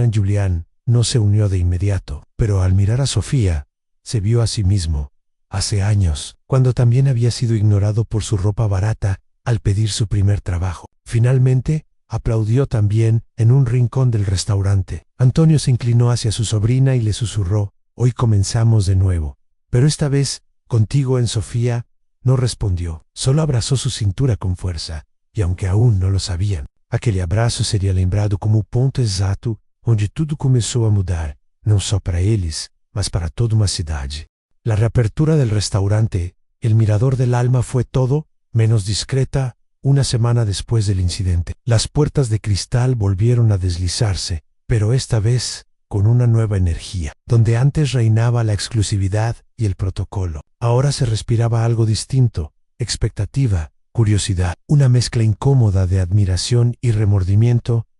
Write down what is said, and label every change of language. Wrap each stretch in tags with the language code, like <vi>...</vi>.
<es>En Julián no se unió de inmediato, pero al mirar a Sofía, se vio a sí mismo, hace años, cuando también había sido ignorado por su ropa barata al pedir su primer trabajo. Finalmente, aplaudió también en un rincón del restaurante. Antônio se inclinó hacia su sobrina y le susurró, hoy comenzamos de nuevo, pero esta vez, contigo. En Sofía no respondió, solo abrazó su cintura con fuerza, y aunque aún no lo sabían,</es> <pt>aquele abraço seria lembrado como o ponto exato onde tudo começou a mudar, não só para eles, mas para toda uma cidade.</pt> <es>La reapertura del restaurante, el Mirador del Alma, fue todo menos discreta. Una semana después del incidente, las puertas de cristal volvieron a deslizarse, pero esta vez con una nueva energía. Donde antes reinaba la exclusividad y el protocolo, ahora se respiraba algo distinto, expectativa, curiosidad, una mezcla incómoda de admiración y remordimiento.</es>